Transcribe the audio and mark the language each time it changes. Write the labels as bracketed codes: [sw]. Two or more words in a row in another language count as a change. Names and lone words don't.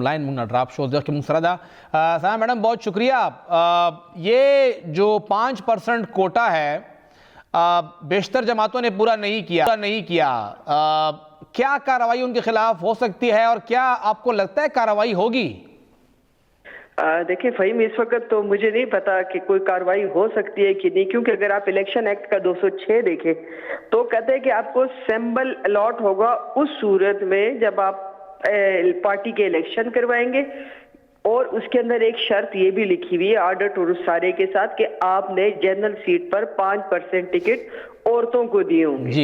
[ps] لائن مونږ نه ڈراپ شو ځکه مونږ سره ده [ur] سائمہ میڈم بہت شکریہ یہ جو 5% کوٹا ہے بیشتر جماعتوں نے پورا نہیں کیا کیا کارروائی ان کے خلاف ہو سکتی ہے اور کیا آپ کو لگتا ہے کارروائی ہوگی دیکھیں فہیم اس وقت تو مجھے نہیں پتا کہ کوئی کارروائی ہو سکتی ہے کہ نہیں کیونکہ اگر آپ الیکشن ایکٹ کا 206 دیکھیں تو کہتے ہیں کہ آپ کو سمبل الاٹ ہوگا اس صورت میں جب آپ پارٹی کے الیکشن کروائیں گے اور اس کے اندر ایک شرط یہ بھی لکھی ہوئی ہے [en] order to [ur] سارے کے ساتھ کہ آپ نے جنرل سیٹ پر 5% ٹکٹ عورتوں کو دیے ہوں گے